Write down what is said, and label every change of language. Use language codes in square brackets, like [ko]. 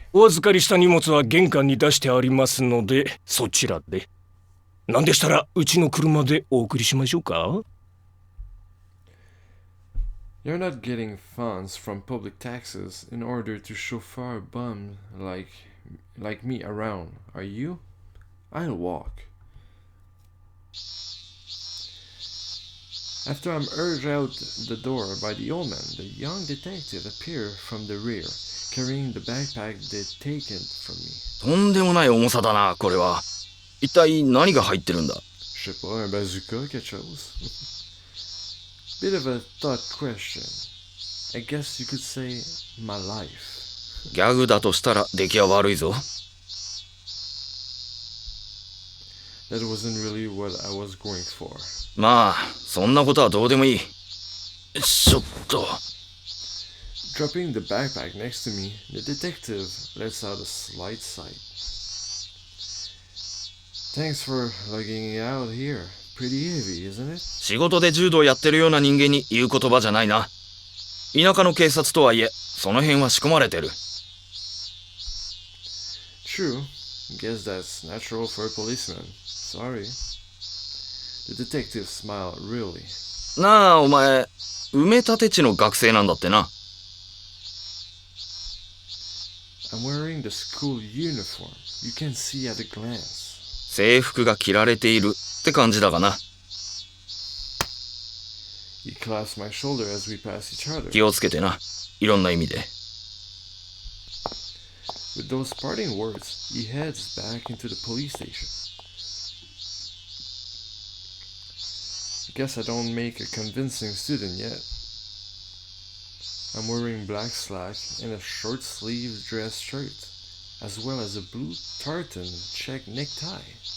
[ja] お預かりした荷物は玄関に出してありますので、そちらで。なんでしたらうちの車でお送りしましょうか？ [en] You're not getting funds from public taxes in order to chauffeur bums like me around, are you? I'll walk. After I'm urged out the door by the old man, the young detective appeared from the rear, carrying the backpack they'd taken from me. [ja] とんでもない重さだな、これは。一体何が入ってるんだ？ [fr] Je sais pas, un bazooka, quelque chose. [en] Bit of a thought question. I guess you could say my life. [ja] ギャグだとしたら出来は悪いぞ。 [en] That wasn't really what I was going for. [ja] まあ、そんなことはどうでもいい。ちょっと。 [en] Dropping the backpack next to me, the detective lets out a slight sigh. Thanks for lugging it out here. Pretty heavy, isn't it? [ja] 仕事で柔道やってるような人間に言う言葉じゃないな。田舎の警察とはいえ、その辺は仕込まれてる。 [en] True. Guess that's natural for a policeman. Sorry. The detective smiled really. [ja] なあ、お前、埋め立て地の学生なんだってな。 [en] I'm wearing the school uniform. You can see at a glance. [ja] 制服が着られているって感じだがな。 [en] He clasped my shoulder as we passed each other. [ja] 気をつけてな。いろんな意味で。 [en] With those parting words, he heads back into the police station. Guess I don't make a convincing student yet. I'm wearing black slack and a short-sleeved dress shirt, as well as a blue tartan check necktie.